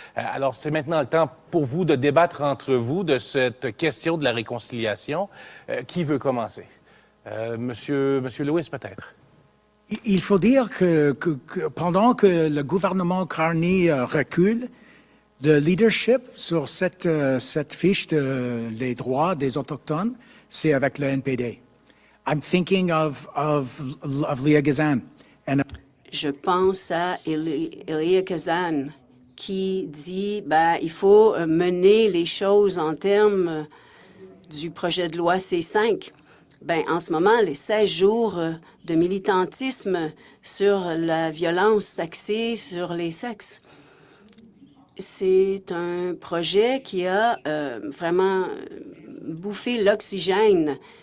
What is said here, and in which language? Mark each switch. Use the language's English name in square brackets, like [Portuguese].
[French] Alors, c'est maintenant le temps pour vous de débattre entre vous de cette question de la réconciliation. Qui veut commencer? Monsieur Lewis, peut-être. Il faut dire que pendant que le gouvernement Carney recule, le leadership sur cette fiche des droits des Autochtones, c'est avec le NPD. [English] I'm thinking of Leah Gazan. [French] Je pense à Elia Kazan qui dit il faut mener les choses en termes du projet de loi C5. En ce moment, les 16 jours de militantisme sur la violence axée sur les sexes, c'est un projet qui a vraiment bouffé l'oxygène.